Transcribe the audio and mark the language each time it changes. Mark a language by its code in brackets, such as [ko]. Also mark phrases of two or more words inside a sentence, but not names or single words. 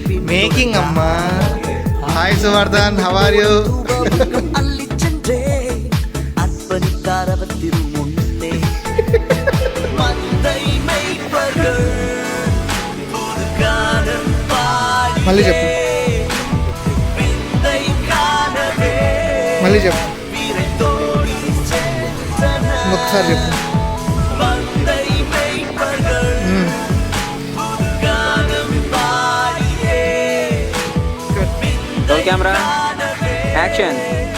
[en] మేకింగ్ అమ్మా hi Suvardhan how are you [ta] அள்ளி சென்றே அர்ப்பணித்தார் அவர் திருமுன்னே மந்தை மெய்ப்பர்கள் புதுகானம் பாடி [te] మళ్ళీ చెప్పు [ta] விந்தை காணவே [te] మళ్ళీ చెప్పు [ta] விரைந்தோடி சென்றனர். [te] ఇంకొకసారి చెప్పు [ta] மந்தை மெய்ப்பர்கள் புதுகானம் பாடியே [en] camera action